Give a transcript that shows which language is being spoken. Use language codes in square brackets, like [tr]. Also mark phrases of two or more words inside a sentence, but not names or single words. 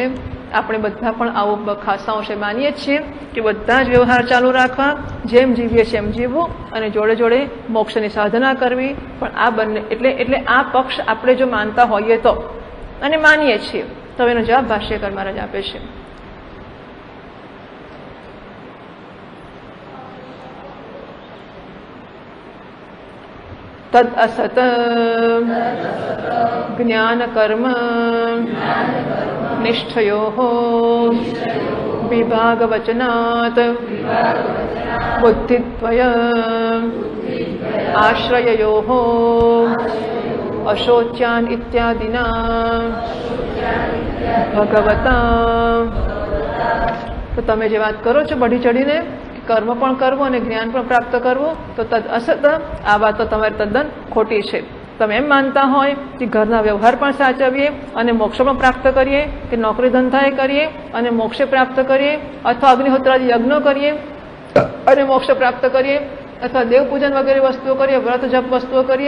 [gu] આપણે બધા પણ આવું ખાસાઓ છે માનીએ છીએ કે બધા જ વ્યવહાર ચાલુ રાખવા, જેમ જીવીએ છીએ એમ જીવવું અને જોડે જોડે મોક્ષની સાધના કરવી. પણ આ બંને એટલે આ પક્ષ આપણે જો માનતા હોઈએ તો, અને માનીએ છીએ, તો એનો જવાબ ભાષ્યકાર મહારાજ આપે છે. [sa] तद असत ज्ञान कर्म निष्ठयोः विभागवचनात् बुद्धिद्वय आश्रययोः अशोच्यान् इत्यादिना भगवता. [gu] તો તમે જે વાત કરો છો બઢી ચડીને કર્મ પણ કરવું અને જ્ઞાન પણ પ્રાપ્ત કરવું, તો [sa] તદ અસત, [gu] આ વાત તો તમારી તદ્દન ખોટી છે. તમે એમ માનતા હોય કે ઘરના વ્યવહાર પણ સાચવીએ અને મોક્ષ પણ પ્રાપ્ત કરીએ, કે નોકરી ધંધાએ કરીએ અને મોક્ષ પ્રાપ્ત કરીએ, અથવા અગ્નિહોત્રાદી યજ્ઞો કરીએ અને મોક્ષ પ્રાપ્ત કરીએ, અથવા દેવ પૂજન વગેરે વસ્તુઓ કરીએ, વ્રત જપ વસ્તુઓ કરીએ.